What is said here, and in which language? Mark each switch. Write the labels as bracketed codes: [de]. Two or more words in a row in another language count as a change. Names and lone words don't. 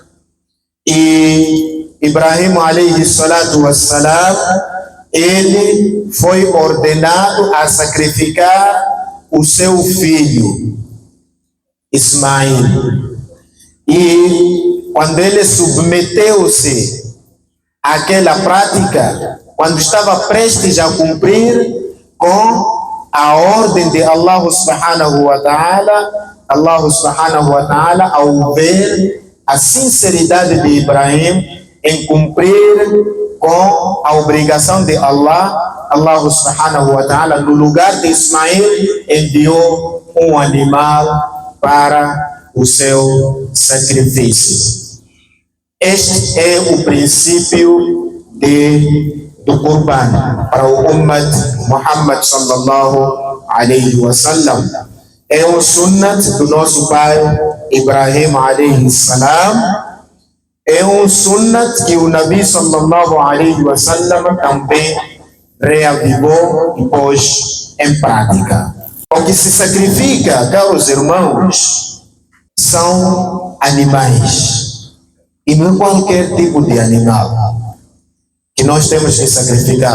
[pt] E Ibrahim [ar] عليه الصلاة والسلام, [pt] ele foi ordenado a sacrificar o seu filho Ismail. E quando ele submeteu-se àquela prática, quando estava prestes a cumprir com a ordem de Allah [ar] سبحانه و [pt] ta'ala, ao ver a sinceridade de Ibrahim em cumprir com a obrigação de Allah, Allah [ar] سبحانه وتعالى, [pt] no lugar de Ismail, enviou um animal para o seu sacrifício. Este é o princípio do Qurban para o [ar] أمة محمد صلى الله عليه وسلم. [pt] É um sunnat do nosso pai Ibrahim [ar] عليه السلام. [pt] É um sunnat que o [ar] النبي صلى الله عليه وسلم [pt] também reavivou e pôs em prática. O que se sacrifica, caros irmãos, são animais, e não qualquer tipo de animal que nós temos que sacrificar.